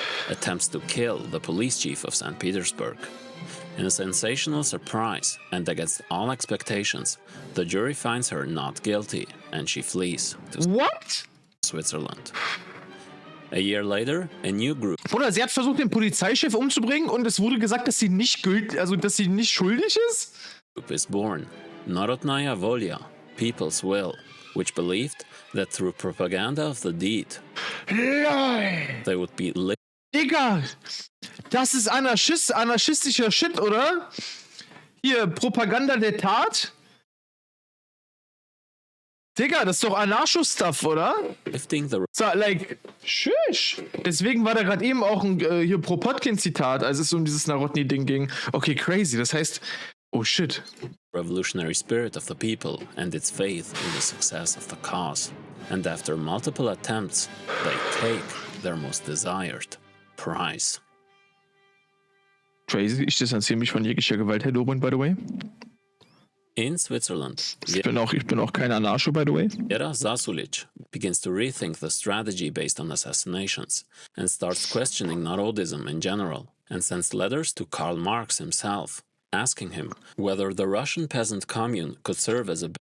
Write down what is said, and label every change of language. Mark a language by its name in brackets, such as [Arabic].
[English] attempts to kill the police chief of St. Petersburg. In a sensational surprise and against all expectations, the jury finds her not guilty and she flees to What? Switzerland. A year later, a new group [German] Bruder, sie hat versucht, den Polizeichef umzubringen und es wurde gesagt, dass sie nicht dass sie nicht schuldig ist? [English] is born, Narodnaya Volya, People's Will, which believed that through propaganda of the deed, Lol. they would be [German] Digga, das ist anarchistischer Shit, oder? Hier, Propaganda der Tat? Digga, das ist doch Anarcho-Stuff, oder? [English] lifting the So, like, tschüss. [German] Deswegen war da gerade eben auch ein hier Propotkin-Zitat, als es um dieses Narodny-Ding ging. Okay, crazy. Das heißt, oh shit. [English] revolutionary spirit of the people and its faith in the success of the cause. And after multiple attempts, they take their most desired prize. Crazy. [German] Ich distanziere mich von jeglicher Gewalterlobung, [English] by the way. In Switzerland, [German] Ich bin auch kein Anarcho, [English] by the way. Vera Zasulich begins to rethink the strategy based on assassinations and starts questioning Narodism in general, and sends letters to Karl Marx himself, asking him whether the Russian peasant commune could serve as a